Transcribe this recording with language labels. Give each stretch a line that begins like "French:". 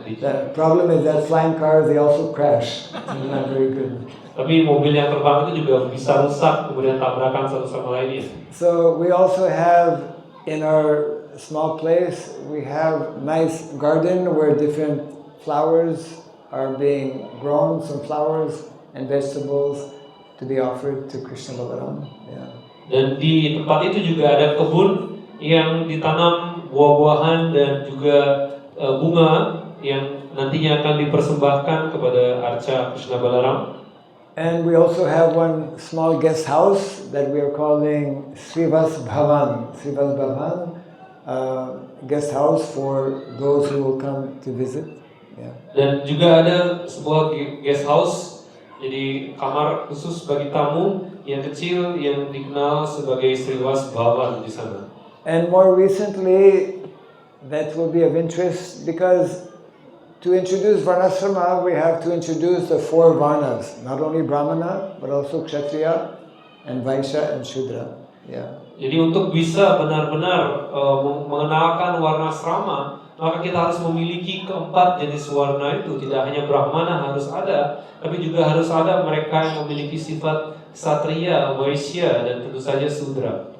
English: The problem is that flying cars, they also crash. It's not very good.
Indonesian: Tapi mobil yang terbang itu juga bisa rusak, kemudian tabrakan satu sama lainnya.
English: So we also have in our small place, we have nice garden where different flowers are being grown, some flowers and vegetables to be offered to Krishna Balaram. Yeah.
Indonesian: Dan di tempat itu juga ada kebun yang ditanam buah-buahan dan juga bunga yang nantinya akan dipersembahkan kepada Arca Krishna Balaram.
English: And we also have one small guest house that we are calling Srivas Bhavan. Srivas Bhavan, guest house for those who will come to visit. Yeah.
Indonesian: Dan juga ada sebuah guest house, jadi kamar khusus bagi tamu yang kecil yang dikenal sebagai Srivas Bhavan di sana.
English: And more recently, that will be of interest because to introduce Varnasrama, we have to introduce the 4 Varnas, not only Brahmana, but also Kshatriya and Vaishya and Shudra. Yeah.
Indonesian: Jadi untuk bisa benar-benar mengenalkan Varnasrama, maka kita harus memiliki keempat jenis warna itu. Tidak hanya Brahmana harus ada, tapi juga harus ada mereka yang memiliki sifat Kshatriya, Vaishya, dan tentu saja Shudra.